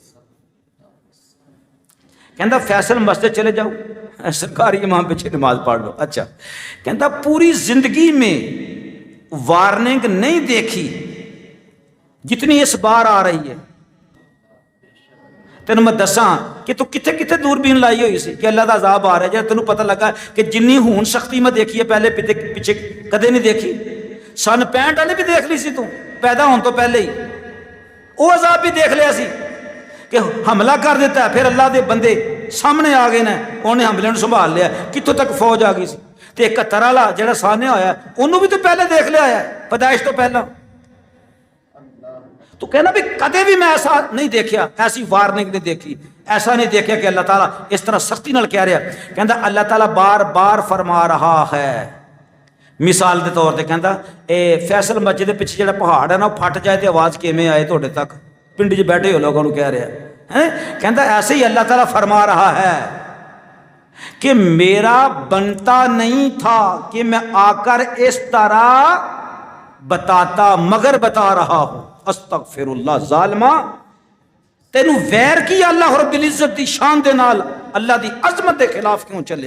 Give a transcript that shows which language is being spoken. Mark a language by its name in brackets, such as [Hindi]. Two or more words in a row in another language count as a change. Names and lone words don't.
[Punjabi] کہندا فیصل مسجد چلے جاؤ سرکاری امام پیچھے نماز پڑھ لو، اچھا کہندا پوری زندگی میں وارننگ نہیں دیکھی جتنی اس بار آ رہی ہے، تینوں میں دساں کہ تو کتنے کتنے دوربین لائی ہوئی سی کہ اللہ دا عذاب آ رہا ہے، جب تینوں پتہ لگا کہ جنی ہون سختی میں دیکھی ہے پہلے پیچھے کدے نہیں دیکھی، سن 65 ਵਾਲੀ ਵੀ ਦੇਖ ਲਈ ਸੀ ਤੂੰ ਪੈਦਾ ਹੋਣ ਤੋਂ ਪਹਿਲੇ ਹੀ, ਉਹ ਅਜ਼ਾਬ ਵੀ ਦੇਖ ਲਿਆ ਸੀ ਕਿ ਹਮਲਾ ਕਰ ਦਿੱਤਾ, ਫਿਰ ਅੱਲਾਹ ਦੇ ਬੰਦੇ ਸਾਹਮਣੇ ਆ ਗਏ ਨੇ, ਉਹਨੇ ਹਮਲੇ ਨੂੰ ਸੰਭਾਲ ਲਿਆ, ਕਿੱਥੋਂ ਤੱਕ ਫੌਜ ਆ ਗਈ ਸੀ। ਤੇ 71 ਵਾਲਾ ਜਿਹੜਾ ਸਾਹਮਣੇ ਹੋਇਆ ਉਹਨੂੰ ਵੀ ਤੂੰ ਪਹਿਲੇ ਦੇਖ ਲਿਆ ਹੈ, ਪੈਦਾਇਸ਼ ਤੋਂ ਪਹਿਲਾਂ। [Urdu] تو کہنا بھی کدے بھی میں ایسا نہیں دیکھیا، ایسی وارننگ نہیں دیکھی، ایسا نہیں دیکھا کہ اللہ تعالیٰ اس طرح سختی نال کہہ رہا ہے۔ [Punjabi] کہندا اللہ تعالیٰ بار بار فرما رہا ہے، مثال دے طور تے کہندا اے فیصل مسجد دے پیچھے جڑا پہاڑ ہے نا وہ پھٹ جائے تے آواز کیویں آئے تہاڈے تک، پنڈ وچ بیٹھے ہو لوگوں نوں کہہ رہا ہے۔ [Urdu] کہندا ایسے ہی اللہ تعالیٰ فرما رہا ہے کہ میرا بنتا نہیں تھا کہ میں آ کر اس طرح بتاتا، مگر بتا رہا ہوں۔ [Punjabi] استغفر اللہ، ظالمہ تینوں ویر کی اللہ رب العزت دی شان دے نال، اللہ دی عظمت دے خلاف کیوں چلے؟